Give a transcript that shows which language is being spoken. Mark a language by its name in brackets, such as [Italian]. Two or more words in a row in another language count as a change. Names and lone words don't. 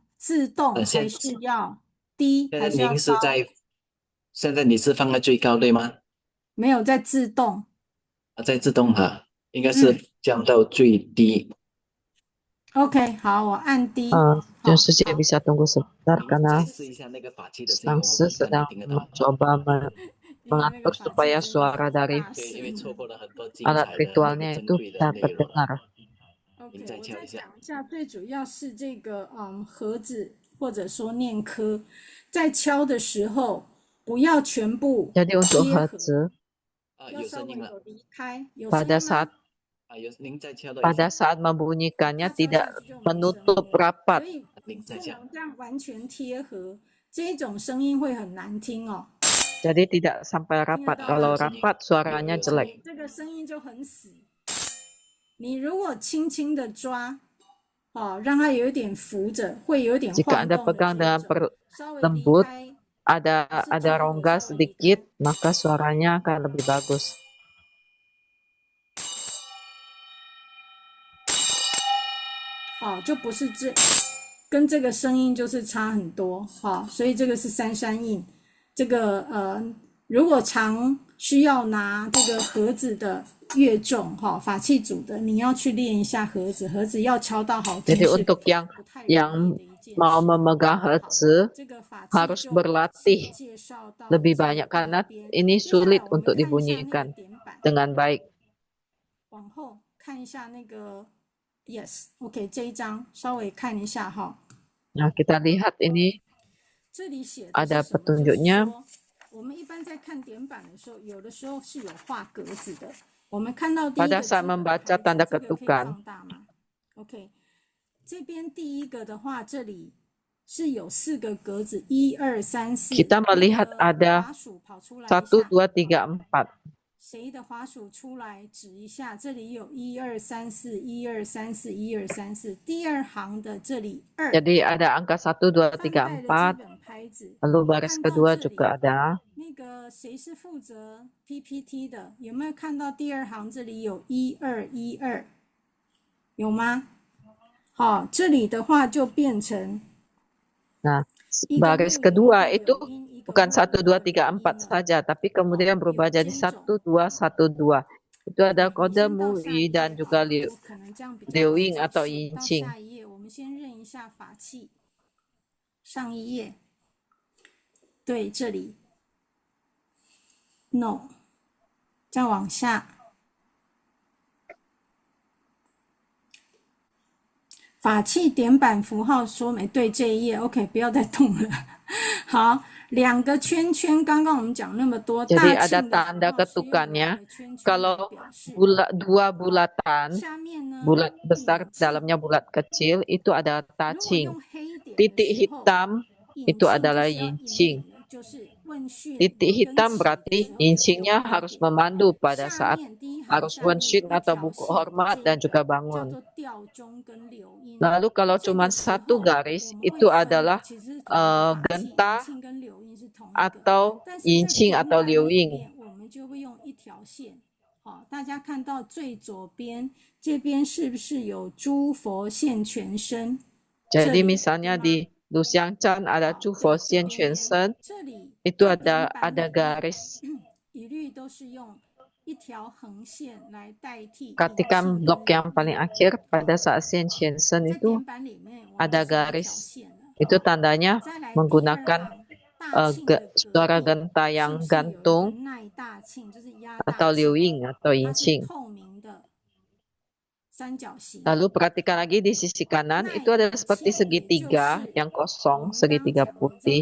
[Chinese] 自动还是要低？还是要高？现在你是放在最高对吗？没有在自动。在自动哈，应该是降到最低。 OK， 好，我按低。就是姐 [Indonesian] bisa tunggu sebentar karena [Chinese] 试一下那个法器的声音， [Indonesian] Sangsi sedang mencoba mengatur supaya suara dari alat ritualnya itu dapat dengar. [Chinese] OK， 我再讲一下，最主要是这个盒子或者说念科，在敲的时候不要全部 [Indonesian] Jadi untuk [Chinese] 贴合， hertz 要稍微有离开。有 [Indonesian] pada [Chinese] 声音吗？ [Indonesian] pada saat membunyikannya tidak menutup rapat. [Chinese] 所以不能这样完全贴合，这种声音会很难听哦。 [Indonesian] Jadi tidak sampai rapat. Kalau rapat suaranya jelek. [Chinese] 这个声音就很死。你如果轻轻的抓，让它有一点浮着，会有点 [Indonesian] Jika [Chinese] 晃 [Indonesian] Anda [Chinese] 动的 [Indonesian] pegang [Chinese] 节 [Indonesian] dengan [Chinese] 奏， [Indonesian] lembut, ada rongga sedikit, maka suaranya akan lebih bagus. [Chinese] 就不是跟这个声音就是差很多，所以这个是三山印。这个如果常需要拿这个盒子的乐众法器组的，你要去练一下盒子，盒子要敲到好听。 [Indonesian] Jadi untuk yang mau memegang hertz harus berlatih lebih banyak karena ini sulit untuk dibunyikan dengan baik. [Chinese] 往后看一下那个 [English] Yes， OK， [Chinese] 这一张稍微看一下哈。 [Indonesian] Nah, kita lihat ini [Chinese] 这里写 [Indonesian] ada petunjuknya. [Chinese] 我们一般在看点板的时候，有的时候是有画格子的。我们看到第一个 [Indonesian] pada saat membaca tanda ketukan. [Chinese] OK， 这边第一个的话，这里是有4个格子，1、2、3、4。 [Indonesian] Kita melihat ada 1, 2, 3, 4. [Chinese] 谁的滑鼠出来指一下？这里有1、2、3、4， 1、2、3、4， 1、2、3、4。第二行的这里2， [Indonesian] Jadi ada angka 1, 2, 3, 4. Lalu baris kedua juga ada. [Chinese] 那个谁是负责 PPT 的？有没有看到第二行这里有1、2、1、2？有吗？好，这里的话就变成 [Indonesian] Nah, baris kedua itu bukan 1, 2, 3, 4 saja, tapi kemudian berubah jadi 1, 2, 1, 2. Itu ada kode MUI dan juga Liu-ying atau Yin-qing. [Chinese] 下一页，我们先认一下法器。上一页，对，这里 ，no， 再往下。法器点板符号说明对这一页 ，OK， 不要再动了。好，两个圈圈，刚刚我们讲那么多， [Indonesian] Jadi ada tanda ketukannya. Kalau dua bulatan, bulat besar dalamnya bulat kecil, itu ada taqing. Titik hitam itu adalah yin-qing. Titik hitam berarti yin-qingnya harus memandu pada saat harus wenshin atau buku hormat dan juga bangun. Lalu kalau cuma satu garis itu adalah genta atau yin-qing atau liu-ying. [Chinese] 大家看到最左边这边是不是有诸佛现全身？ [Indonesian] Jadi misalnya di Luxiang Chan ada [Chinese] 诸佛现全身， [Indonesian] itu ada garis. [Chinese] 一律都是用一条横线来代替。 [Indonesian] Ketika blok yang paling akhir pada saat [Chinese] 现全身 [Indonesian] itu ada garis. Itu tandanya menggunakan suara genta yang gantung atau liu-ying atau yin-qing. Lalu perhatikan lagi di sisi kanan itu ada seperti segitiga yang kosong, segitiga putih.